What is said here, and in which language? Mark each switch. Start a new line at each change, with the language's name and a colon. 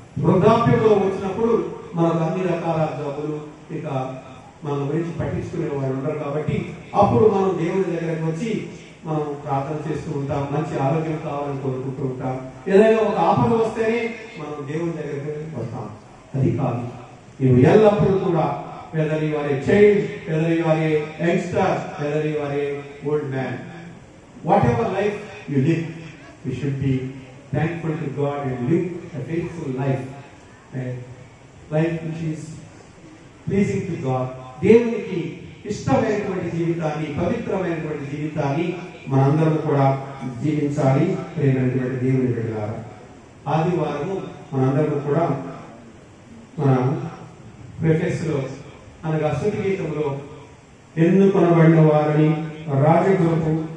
Telugu: వృద్ధాప్యంలో వచ్చినప్పుడు మనకు అన్ని రకాల జబ్బులు, ఇక మన గురించి పట్టించుకునే వారు ఉండరు. కాబట్టి అప్పుడు మనం దేవుని దగ్గరకు వచ్చి మనం ప్రార్థన చేస్తూ ఉంటాం, మంచి ఆరోగ్యం కావాలని కోరుకుంటూ ఉంటాం. ఏదైనా ఒక ఆపద వస్తేనే మనం దేవుని దగ్గరికి వస్తాం. అది కాదు. నువ్వు ఎల్లప్పుడూ కూడా
English: whether you are a child, whether you are a youngster, whether you are a old man, whatever life you live, you should be thankful to God and live a faithful life, a life which is pleasing to God.
Telugu: దేవునికి ఇష్టమైనటువంటి జీవితాన్ని, పవిత్రమైనటువంటి జీవితాన్ని మనందరం కూడా జీవించాలి. ప్రియమైనటువంటి దేవుని బిడ్డలారా, ఆదివారము మనందరం కూడా మన ప్రిఫెక్స్లో అనగా స్తుతి గీతంలో ఎన్నుకొనబడిన వారిని రాజగురుపు